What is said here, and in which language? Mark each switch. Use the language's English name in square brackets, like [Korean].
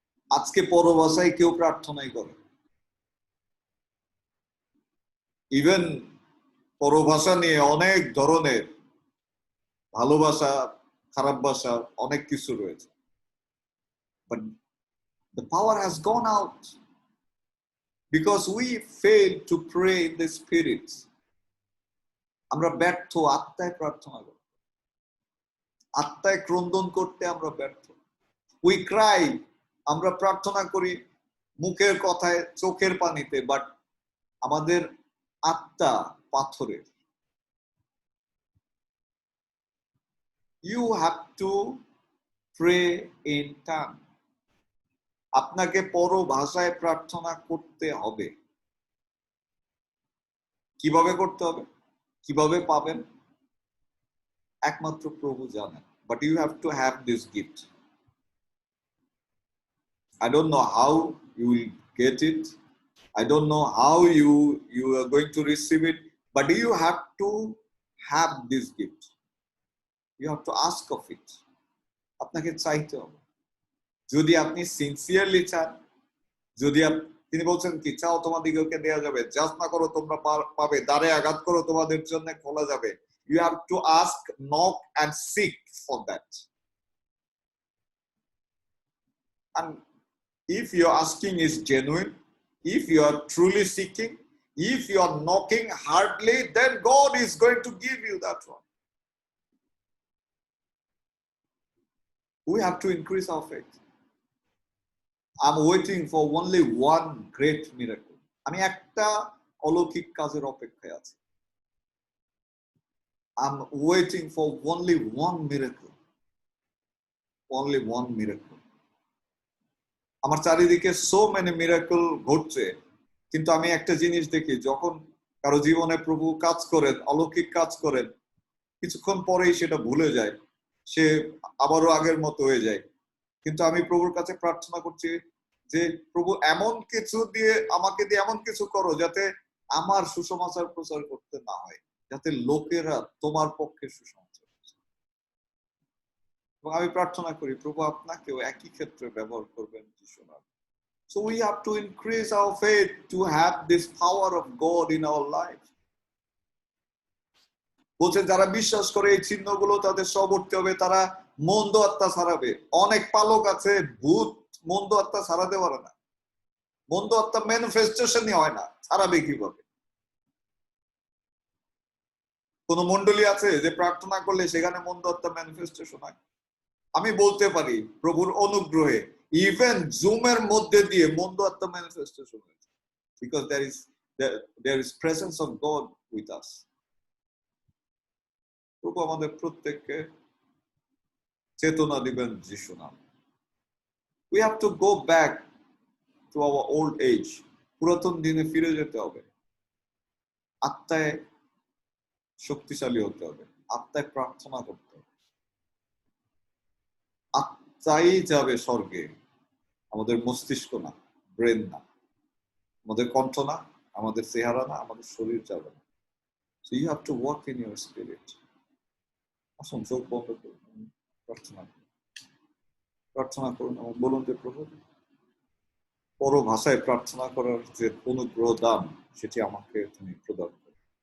[Bangla] আজকে পরভাষায় কেউ প্রার্থনাই করে। ইভেন পরভাষা নিয়ে অনেক ধরনের ভালোবাসা, খারাপ ভাষা, অনেক কিছু রয়েছে। [English] But the power has gone out because we failed to pray in the spirit. [Bangla] আমরা ব্যর্থ আত্মায় প্রার্থনা করি, আত্মায় ক্রন্দন করতে আমরা ব্যর্থ। [English] We cry, [Bangla] আমরা প্রার্থনা করি মুখের কথায়, চোখের পানিতে, বাট আমাদের আত্মা পাথরের। [English] You have to pray in tongue. [Bangla] আপনাকে পরভাষায় প্রার্থনা করতে হবে। কিভাবে করতে হবে, কিভাবে পাবেন, একমাত্র প্রভু জানেন। [English] But you have to have this gift. I don't know how you will get it. I don't know how you are going to receive it, but you have to have this gift. You have to ask of it. [Bangla] আপনাকে চাইতে হবে। যদি আপনি sincerely চান, যদি তিনি বলছেন কি, চাও তোমাদিগকে দেয়া যাবে, যাচনা করো তোমরা পাবে, দ্বারে আঘাত করো তোমাদের জন্য খোলা যাবে। [English] You have to ask, knock and seek for that. And if your asking is genuine, if you are truly seeking, if you are knocking hardly, then God is going to give you that one. We have to increase our faith. I'm waiting for only one great miracle. [Bangla] আমি একটা অলৌকিক কাজের অপেক্ষায় আছি। [English] I'm waiting for only one miracle. Only one miracle. [Bangla] আমার চারিদিকে [English] so many miracle [Bangla] ঘটছে, কিন্তু আমি একটা জিনিস দেখি, যখন কারো জীবনে প্রভু কাজ করেন, অলৌকিক কাজ করেন, কিছুক্ষণ পরেই সেটা ভুলে যায়, সে আবারও আগের মতো হয়ে যায়। কিন্তু আমি প্রভুর কাছে প্রার্থনা করছি যে প্রভু এমন কিছু দিয়ে, আমাকে দিয়ে এমন কিছু করো যাতে আমার সুসমাচার প্রচার করতে না হয়, যাতে লোকেরা তোমার পক্ষে সুসমাচার। এবং আমি প্রার্থনা করি প্রভু আপনাকেও একই ক্ষেত্রে ব্যবহার করবেন যিশুর নামে। [English] So we have to increase our faith to have this power of God in our life. [Bangla] বলছে যারা বিশ্বাস করে এই চিহ্নগুলো তাদের সবর্তি হবে, তারা মন্দ আত্মা ছাড়াবে। অনেক পালক আছে, ভূত মন্দ আত্মা ছাড়াতে পারে না। মন্দ আত্মা ম্যানিফেস্টেশনই হয় না, ছাড়াবে কিভাবে? কোন মন্ডলী আছে যে প্রার্থনা করলে সেখানে মন্দ আত্মা ম্যানিফেস্টেশন হয়? আমি বলতে পারি প্রভুর অনুগ্রহে ইভেন জুমের মধ্যে দিয়ে মন্দ আত্মা ম্যানিফেস্টেশন হয়েছে, because [English] there is presence of God with us. [Bangla] প্রভু আমাদের প্রত্যেককে চেতনা দিবেন যিশু নামে। [English] We have to go back to our old age. [Bangla] পুরাতন দিনে ফিরে যেতে হবে, আত্মায় শক্তিশালী হতে হবে। আত্মায় প্রার্থনা করতে হবে। আত্মাই যাবে স্বর্গে, আমাদের মস্তিষ্ক না, ব্রেন না, আমাদের কণ্ঠ না, আমাদের চেহারা না, আমাদের শরীর যাবে না। [English] So you have to walk in your spirit. [Bangla] আসুন চোখ বন্ধ করুন, প্রার্থনা করুন, প্রার্থনা করুন এবং বলুন যে প্রভু, পর ভাষায় প্রার্থনা করার যে অনুগ্রহ দান সেটি আমাকে তুমি প্রদান করো।